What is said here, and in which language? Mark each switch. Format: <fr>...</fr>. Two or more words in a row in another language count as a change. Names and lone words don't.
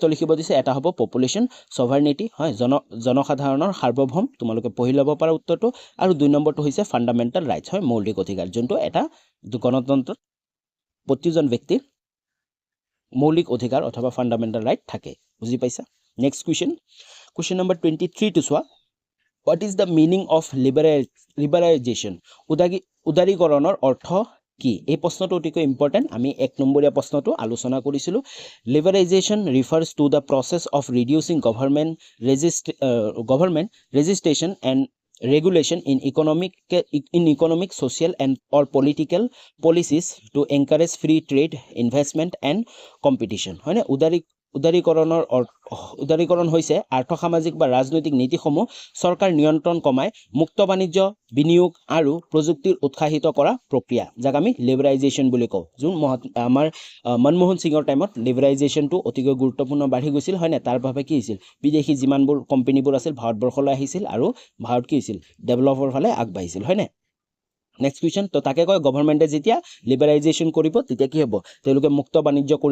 <as>লিখিব দিছে এটা হ'ব</as> <en>population sovereignty</en> <as>হয় জনসাধাৰণৰ সাৰ্বভৌম তোমালোকে পঢ়ি ল'ব পাৰা উত্তৰটো আৰু 2 নম্বৰটো হৈছে</as> <en>fundamental rights</en> <as>হয় মৌলিক অধিকাৰ যোনটো এটা গণতন্ত্ৰত প্ৰতিজন ব্যক্তিৰ মৌলিক অধিকাৰ অথবা</as> <en>fundamental right</en> <as>থাকে বুজি পাইছা নেক্সট কুৱেশ্যন নম্বৰ 23 টো চোৱা</as> <en>what is the meaning of liberalization</en> <as>উদাৰীকৰণৰ অৰ্থ কি এই প্ৰশ্নটো অতিকৈ ইম্পৰ্টেন্ট আমি এক নম্বৰীয়া প্ৰশ্নটো আলোচনা কৰিছিলো</as> <en>liberalization refers to the process of reducing government registration and regulation in economic social and or political policies to encourage free trade investment and competition</en> <as>হয়নে উদাৰীকৰণ হৈছে আৰ্থ সামাজিক বা ৰাজনৈতিক নীতিসমূহ চৰকাৰ নিয়ন্ত্ৰণ কমাই মুক্ত বাণিজ্য বিনিয়োগ আৰু প্ৰযুক্তিৰ উৎসাহিত কৰা প্ৰক্ৰিয়া যাক আমি লিবাৰাইজেশ্যন বুলি কওঁ যোন আমাৰ মনমোহন সিঙৰ টাইমত লিবাৰাইজেশ্যনটো অতিকৈ গুৰুত্বপূৰ্ণ বাঢ়ি গৈছিল হয়নে তাৰ বাবে কি হৈছিল বিদেশী যিমানবোৰ কোম্পানীবোৰ আছিল ভাৰতবৰ্ষলৈ আহিছিল আৰু ভাৰত কি হৈছিল ডেভেলপৰ ফালে আগবাঢ়িছিল হয়নে</as> <en>next question</en> <as>তো তাকে কয় গভৰ্ণমেণ্টে যেতিয়া লিবাৰাইজেশ্যন কৰিব তেতিয়া কি হ'ব তেওঁলোকে মুক্ত বাণিজ্য কৰি</as>